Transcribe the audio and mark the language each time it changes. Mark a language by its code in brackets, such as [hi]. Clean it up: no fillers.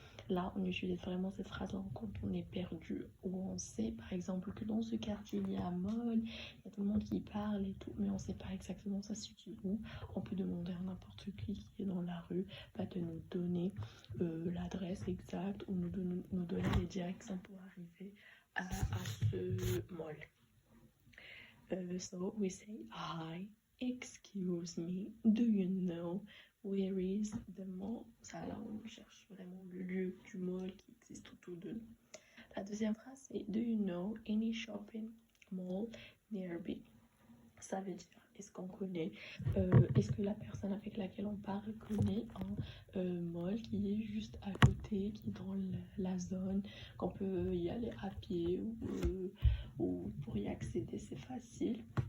[fr] Là, on utilise vraiment cette phrase-là quand on est perdu, où on sait par exemple que dans ce quartier, il y a un mall, il y a tout le monde qui parle et tout, mais on ne sait pas exactement ça se situe où. On peut demander à n'importe qui est dans la rue de nous donner l'adresse exacte ou nous donner les directions pour arriver à ce mall. [en] So we say, Hi, excuse me, do you know where is the mall? [fr] Ça, là, on cherche vraiment le lieu du mall qui existe autour de nous. La deuxième phrase, c'est [en] Do you know any shopping mall nearby? [fr] Ça veut dire, est-ce qu'on connaît, est-ce que la personne avec laquelle on parle connaît un mall qui est juste à côté, qui est dans la zone, qu'on peut y aller à pied ou pour y accéder, c'est facile.